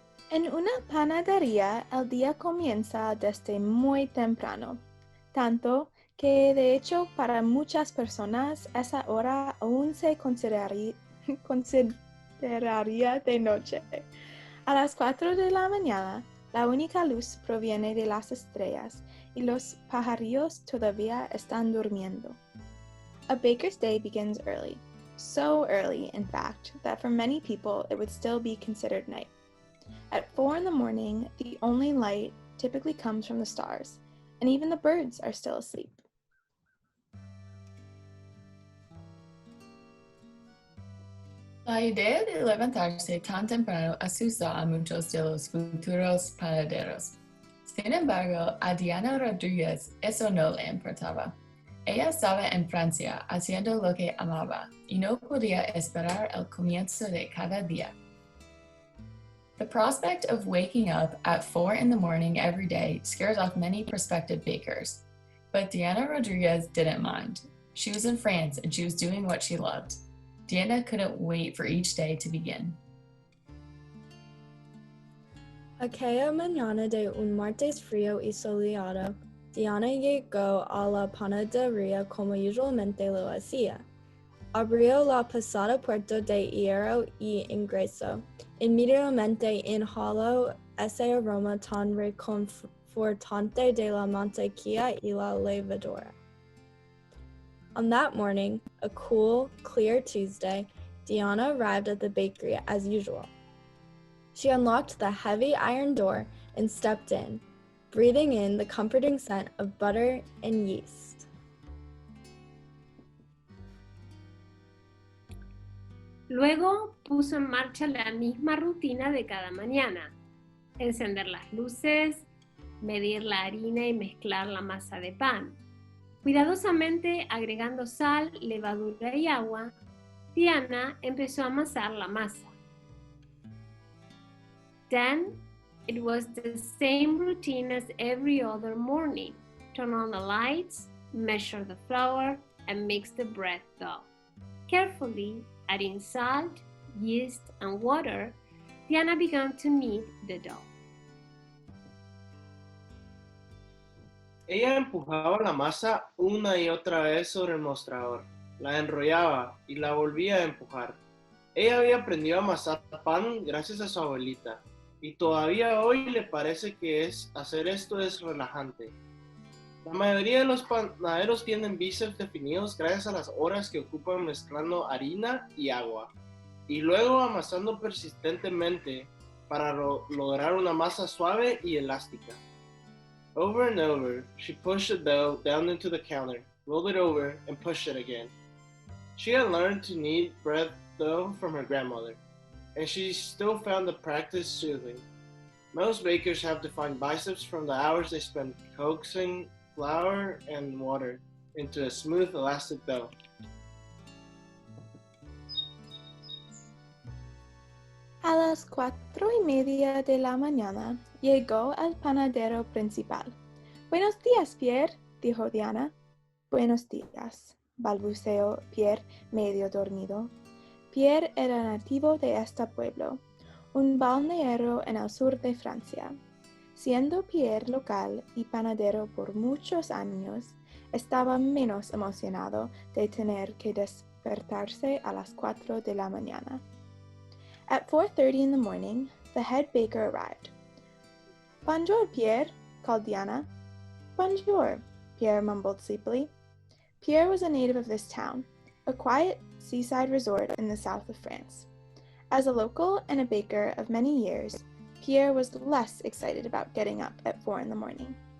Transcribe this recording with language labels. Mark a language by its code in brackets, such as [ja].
[es] En una panadería el día comienza desde muy temprano, tanto que de hecho para muchas personas esa hora aún se consideraría de noche. A las 4 de la mañana, la única luz proviene de las estrellas y los pajarillos todavía están durmiendo. [en] A baker's day begins early, so early, in fact, that for many people it would still be considered night. At 4 in the morning, the only light typically comes from the stars, and even the birds are still asleep. [es] La idea de levantarse tan temprano asusta a muchos de los futuros panaderos. Sin embargo, a Diana Rodríguez eso no le importaba. Ella estaba en Francia haciendo lo que amaba y no podía esperar el comienzo de cada día. [en] The prospect of waking up at 4 in the morning every day scares off many prospective bakers. But Diana Rodriguez didn't mind. She was in France and she was doing what she loved. Diana couldn't wait for each day to begin. [es] Aquella mañana de un martes frío y soleado, Diana llegó a la panadería como usualmente lo hacía. Abrió la pesada puerta de hierro y ingresó. Inmediatamente inhaló ese aroma tan reconfortante de la mantequilla y la levadura. [en] On that morning, a cool, clear Tuesday, Diana arrived at the bakery as usual. She unlocked the heavy iron door and stepped in, breathing in the comforting scent of butter and yeast. [es] Luego puso en marcha la misma rutina de cada mañana: encender las luces, medir la harina y mezclar la masa de pan. Cuidadosamente agregando sal, levadura y agua, Diana empezó a amasar la masa. [en] Then, it was the same routine as every other morning. Turn on the lights, measure the flour, and mix the bread dough. Carefully adding salt, yeast, and water, Diana began to knead the dough. [es] Ella empujaba la masa una y otra vez sobre el mostrador, la enrollaba y la volvía a empujar. Ella había aprendido a amasar pan gracias a su abuelita, y todavía hoy le parece que hacer esto es relajante. La mayoría de los panaderos tienen bíceps definidos gracias a las horas que ocupan mezclando harina y agua, y luego amasando persistentemente para lograr una masa suave y elástica. [en] Over and over, she pushed the dough down into the counter, rolled it over, and pushed it again. She had learned to knead bread dough from her grandmother, and she still found the practice soothing. Most bakers have defined biceps from the hours they spend coaxing flour and water into a smooth, elastic dough. [es] A las 4:30 de la mañana llegó el panadero principal. «Buenos días, Pierre», dijo Diana. «Buenos días», balbuceó Pierre medio dormido. Pierre era nativo de este pueblo, un balneario en el sur de Francia. Siendo Pierre local y panadero por muchos años, estaba menos emocionado de tener que despertarse a las 4 de la mañana. [en] At 4:30 in the morning, the head baker arrived. «Bonjour, Pierre», called Diana. «Bonjour», Pierre mumbled sleepily. Pierre was a native of this town, a quiet seaside resort in the south of France. As a local and a baker of many years, Pierre was less excited about getting up at 4 in the morning.